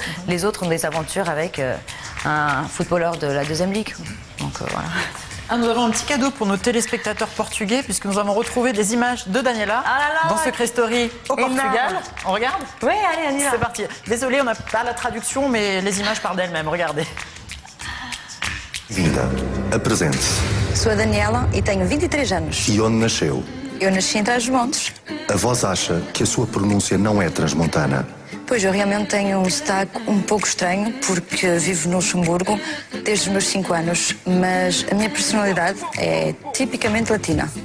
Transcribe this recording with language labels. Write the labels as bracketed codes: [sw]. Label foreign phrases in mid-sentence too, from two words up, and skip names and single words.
[fr] Les autres ont des aventures avec un footballeur de la 2e ligue. Donc voilà. Nous avons un petit cadeau pour nos téléspectateurs portugais puisque nous avons retrouvé des images de Daniela dans Secret Story au Portugal. On regarde? Oui, allez, on y va. C'est parti. Désolée, on n'a pas la traduction, mais les images parlent d'elles-mêmes. Regardez. [pt] Vinda, apresente-se. Sou a Daniela e tenho 23 anos. E onde nasceu? Eu nasci em Trás-os-Montes. A voz acha que a sua pronúncia não é transmontana. Pois, eu realmente tenho um sotaque um pouco estranho, porque vivo no Luxemburgo desde os meus 5 anos, mas a minha personalidade é tipicamente latina.